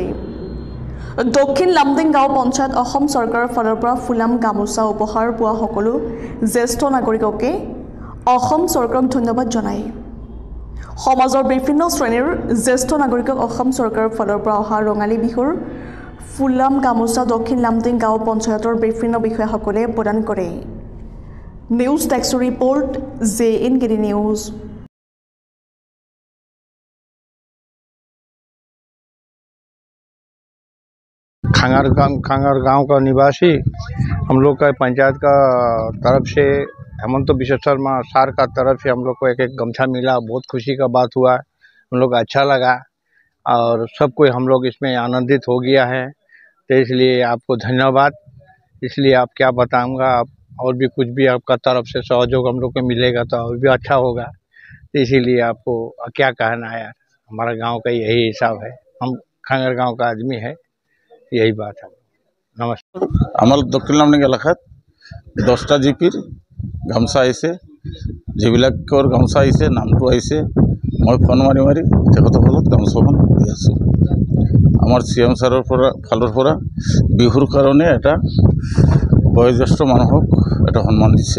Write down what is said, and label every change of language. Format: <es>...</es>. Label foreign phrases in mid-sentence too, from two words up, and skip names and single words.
<as>দক্ষিণ লামডিং গাঁও পঞ্চায়ত অসম চৰকাৰৰ ফালৰ পৰা ফুলাম গামোচা উপহাৰ পোৱা সকলো জ্যেষ্ঠ নাগৰিককে অসম চৰকাৰক ধন্যবাদ জনায়। সমাজৰ বিভিন্ন শ্ৰেণীৰ জ্যেষ্ঠ নাগৰিকক অসম চৰকাৰৰ ফালৰ পৰা অহা ৰঙালী বিহুৰ ফুলাম গামোচা দক্ষিণ লামডিং গাঁও পঞ্চায়তৰ বিভিন্ন বিষয়াসকলে প্ৰদান কৰে। নিউজ ডেস্কৰ ৰিপৰ্ট JNKD নিউজ।</as> <hi>खांगर गांव का निवासी हम लोग का पंचायत का तरफ से हेमंत विश्व शर्मा सार का तरफ से हम लोग को एक गमछा मिला। बहुत खुशी का बात हुआ, हम लोग अच्छा लगा और सब कोई हम लोग इसमें आनंदित हो गया है। तो इसलिए आपको धन्यवाद। इसलिए आप क्या बताऊंगा, आप और भी कुछ भी आपका तरफ से सहयोग हम लोग को मिलेगा तो और भी अच्छा होगा। तो इसीलिए आपको क्या कहना है, हमारा गांव का यही हिसाब है। हम खांगर गांव का आदमी है, यही बात है। नमस्कार।</hi> <as>আমার দক্ষিণ লামডিং এলাকাত 10টা জিপিৰ গামছা আহিছে, যিবিলাকৰ গামছা আহিছে নামটো আহিছে। মই ফোন মাৰি মাৰি তেখেতসকলক গামছাখন দি আছোঁ। আমাৰ CM ছাৰৰ ফালৰ পৰা বিহুৰ কাৰণে এটা বয়োজ্যেষ্ঠ মানুহক এটা সন্মান দিছে।</as>